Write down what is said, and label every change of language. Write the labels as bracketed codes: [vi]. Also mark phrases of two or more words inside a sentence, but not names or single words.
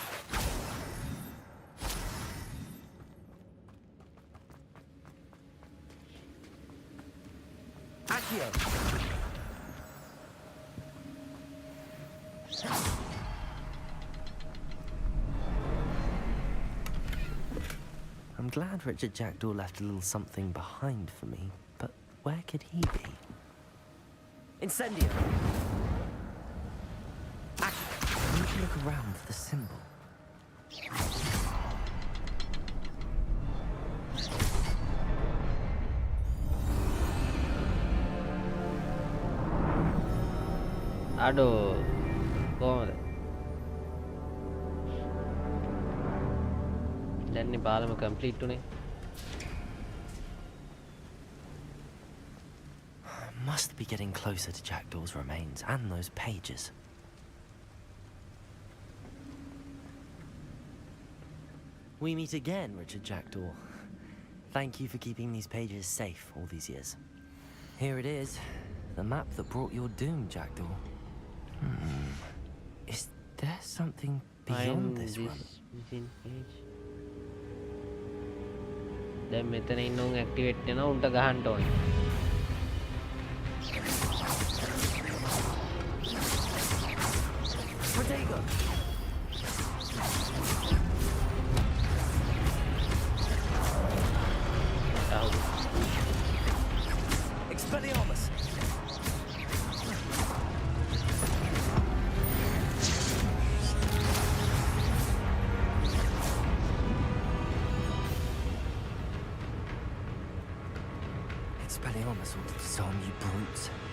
[en] Accio. I'm glad Richard Jackdaw left a little something behind for me, but where could he be? Incendio. Accio. I need to look around for the symbol. [si] අඩෝ කොහොමද දැන් බලමු කම්ප්ලීට් උනේ. [en] Must be getting closer to Jackdaw's remains and those pages. We meet again, Richard Jackdaw. Thank you for keeping these pages safe all these years. Here it is, the map that brought your doom, Jackdaw. Is there something beyond this one? [si] දැන් මෙතන ඉන්න උන් ඇක්ටිවේට් වෙනවා උන්ට ගහන්න ඕනේ. [en] Protego. Expelliarmus. Expelliarmus ought to disarm you brutes.